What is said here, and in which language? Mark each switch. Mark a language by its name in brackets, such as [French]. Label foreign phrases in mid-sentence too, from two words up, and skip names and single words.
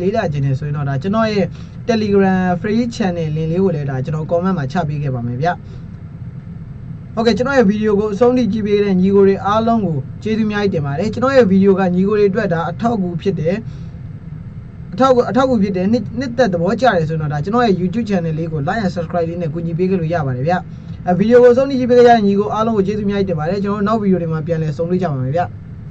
[Burmese] လေးလာခြင်းနေဆိုရင်တော့ဒါကျွန်တော်ရဲ့ [English] Telegram free channel link [Burmese] လေးကိုလည်းဒါကျွန်တော် comment မှာချပေးခဲ့ပါမယ်ဗျဟုတ်ကဲ့ကျွန်တော်ရဲ့ဗီဒီယိုကိုအဆုံးထိကြည့်ပေးတဲ့ညီကိုတွေအားလုံးကိုကျေးဇူးများတင်ပါတယ်ကျွန်တော်ရဲ့ဗီဒီယိုကညီကိုတွေအတွက်ဒါအထောက်အကူဖြစ်တယ်အထောက်အကူဖြစ်တယ်နှစ်သက်သဘောကျတယ်ဆိုတော့ဒါကျွန်တော်ရဲ့ [English] YouTube channel [Burmese] လေးကို [English] like and subscribe [Burmese] လေးနဲ့ကူညီပေးကြလို့ရပါတယ်ဗျဗီဒီယိုကိုအဆုံးထိကြည့်ပေးကြတဲ့ညီကိုအားလုံးကိုကျေးဇူးများတင်ပါတယ်ကျွန်တော်နောက်ဗီဒီယိုတွေမှာပြန်လည်ဆုံတွေ့ကြပါမယ်ဗျ